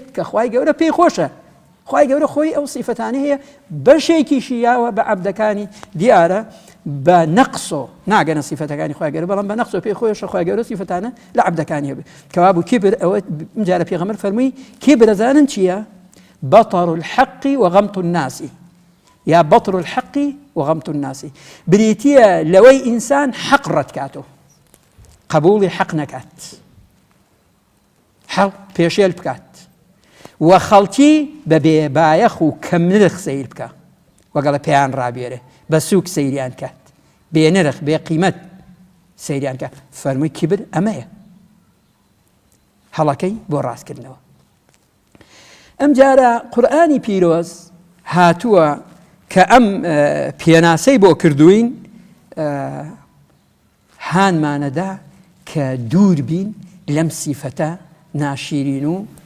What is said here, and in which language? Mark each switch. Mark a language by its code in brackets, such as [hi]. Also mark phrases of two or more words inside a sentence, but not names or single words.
[ckb] کە خوای گەورە پێی خۆشە خوای گەورە خۆی ئەو سیفەتانە هەیە بەشێکیشی یاوە بە عەبدەکانی دیارە بە نەقسۆ ناگەنە سیفەتەکانی خوای گەورە بەڵام بە نەقسۆ پێی خۆشە خوای گەورە سیفەتانە لە عەبدەکانی هەبێ کەوا بوو کیبر ئەوە جارە پێغەمبەر فەرمووی کیبر ئەزانن چییە [ar] بطر الحق وغمط الناس [ckb] یا [ar] بطر الحق وغمط الناس [ckb] بریتیە لەوەی ئینسان حەق ڕەت کاتۆ قبوڵی حەق نەکات حەق پێشێل بکات و خەڵکی بە بێبایەخ و کەم نرخ سەیر بکە وەگەڵە پێیان ڕابێرێ بە سووک سەیریان کات بێ نرخ بێ قیمەت سەیریان کات فەرمووی کیبر ئەمەیە هەڵەکەی بۆ ڕاستکردنەوە ئەم جارە قورئانی پیرۆز هاتووە کە ئەم پێناسەی بۆ کردوین هانمانەدا کە دوور بین لەم سیفەتە ناشیرین و